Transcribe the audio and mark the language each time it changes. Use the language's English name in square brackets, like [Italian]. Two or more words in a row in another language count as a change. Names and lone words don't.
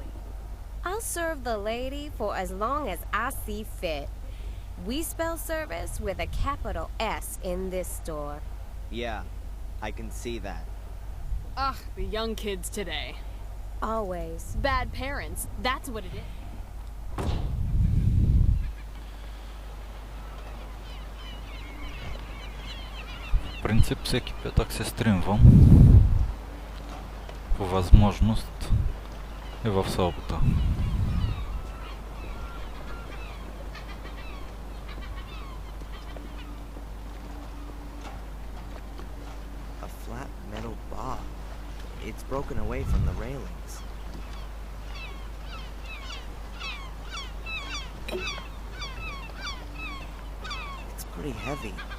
[English] I'll serve the lady for as long as I see fit. We spell service with a capital S in this store. Yeah, I can see that. Ugh, the young kids today. Always. Bad parents, that's what it is. [Bulgarian] В принцип всеки петък се стримвам. По възможност и в събота. [English] A flat metal bar. It's broken away from the railings. It's pretty heavy.